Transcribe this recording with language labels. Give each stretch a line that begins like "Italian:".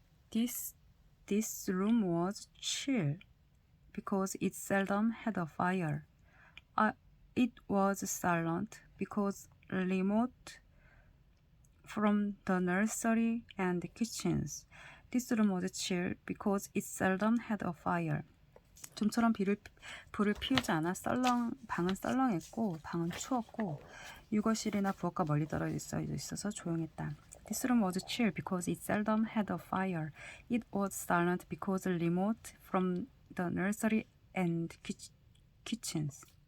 English: This room was chill because it seldom had a fire. It was silent because remote from the nursery and kitchens. This room was chill because it seldom had a fire.
Korean: 좀처럼 불을 피우지 않아 방은 썰렁했고 방은 추웠고 유거실이나 부엌과 멀리 떨어져 있어서 조용했다.
English: This room was chill because it seldom had a fire. It was silent because remote from the nursery and kitchens.